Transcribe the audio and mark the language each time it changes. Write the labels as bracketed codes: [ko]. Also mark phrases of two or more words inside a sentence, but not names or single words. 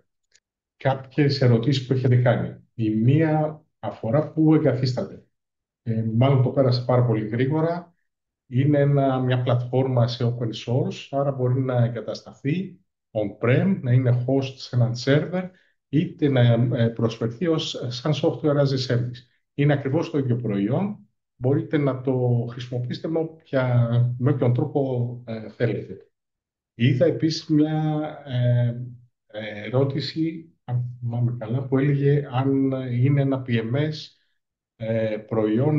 [el] Κάποιες ερωτήσεις που έχετε κάνει. Η μία αφορά πού εγκαθίσταται. Μάλλον το πέρασε πάρα πολύ γρήγορα. Είναι μια πλατφόρμα σε [en] open source, [el] άρα μπορεί να εγκατασταθεί on-prem, να είναι host σε έναν server, είτε να προσφερθεί σαν [en] software as a service. [el] Είναι ακριβώς το ίδιο προϊόν. Μπορείτε να το χρησιμοποιήσετε με όποιον τρόπο θέλετε. Είδα επίσης μια ερώτηση, αν θυμάμαι καλά, που έλεγε αν είναι ένα PMS προϊόν.